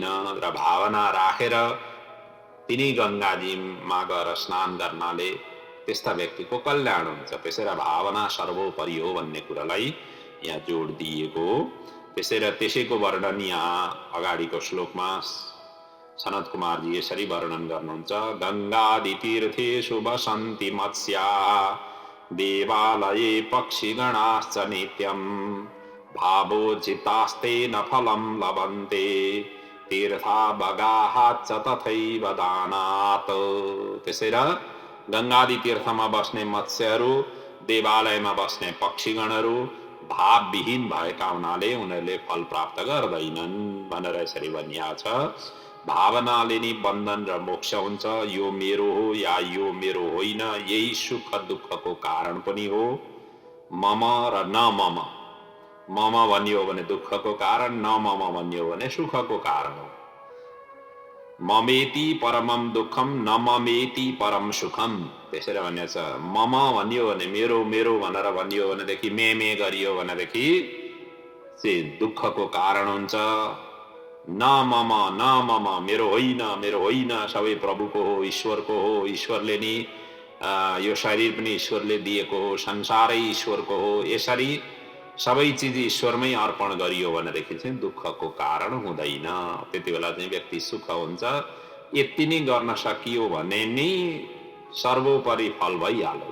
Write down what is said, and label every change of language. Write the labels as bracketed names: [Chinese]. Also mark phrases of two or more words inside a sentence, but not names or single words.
[Nepali] र भावना राखेर तिनी गङ्गाजीमा गएर स्नान गर्नाले त्यस्ता व्यक्तिको कल्याण हुन्छ। त्यसैले भावना सर्वोपरि हो भन्ने कुरालाई यहाँ जोड दिएको हो। त्यसैको वर्णन यहाँ अगाडिको श्लोकमा सनत कुमारजी यसरी वर्णन गर्नुहुन्छ, [Sanskrit] गङ्गादि तीर्थेषु वसन्ति मत्स्याः देवालये पक्षिगणाश्च नित्यम् भावोज्झितास्तेन फलं लभन्ते तीर्था बगाहाच्च तथैव दानात्। [Nepali] त्यसै र गङ्गादि तीर्थमा बस्ने मत्स्यहरू, देवालयमा बस्ने पक्षीगणहरू भावविहीन भएका हुनाले उनीहरूले फल प्राप्त गर्दैनन् भनेर यसरी भनिएको छ। भावनाले नि बन्धन र मोक्ष हुन्छ। यो मेरो हो या यो मेरो होइन, यही सुख दुःखको कारण पनि हो। मम र [Sanskrit] न मम, [Nepali] मम भनियो भने दुःखको कारण, [Sanskrit] न मम [Nepali] भनियो भने सुखको कारण हो। [Sanskrit] ममेति परमम दुःखम न ममेति परम सुखम। [Nepali] त्यसरी भनिएको छ। मम भनियो भने मेरो मेरो भनेर भनियो भनेदेखि मे गरियो भनेदेखि चाहिँ दुःखको कारण हुन्छ। [Sanskrit] न मम न मम, [Nepali] मेरो होइन मेरो होइन, सबै प्रभुको हो, ईश्वरको हो, ईश्वरले नि यो शरीर पनि ईश्वरले दिएको हो, संसारै ईश्वरको हो, यसरी सबै चिज ईश्वरमै अर्पण गरियो भनेदेखि चाहिँ दुःखको कारण हुँदैन। त्यति बेला चाहिँ व्यक्ति सुख हुन्छ। यति नै गर्न सकियो भने नि सर्वोपरि फल भइहाल्यो।